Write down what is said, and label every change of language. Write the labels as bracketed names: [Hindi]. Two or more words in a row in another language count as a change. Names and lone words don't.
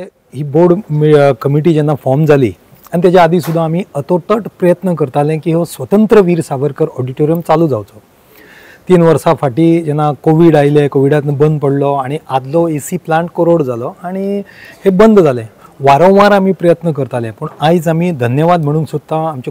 [Konkani] ही [English] board committee [Konkani] जेन्ना फॉर्म जाली आणि त्याच्या आधी सुद्धा आम्ही अतोटट प्रयत्न करताले की हो स्वतंत्रवीर सावरकर ऑडिटोरियम चालू जावचो 3 वर्सां फाटी जेन्ना कोविड आयले कोविडांतून बंद पडलो आणि आदलो [English] AC plant [Konkani] कोरोड जालो आणि हे बंद जाले वारंवार आम्ही प्रयत्न करताले पण आयज आम्ही धन्यवाद म्हणूंक सोदता आमचे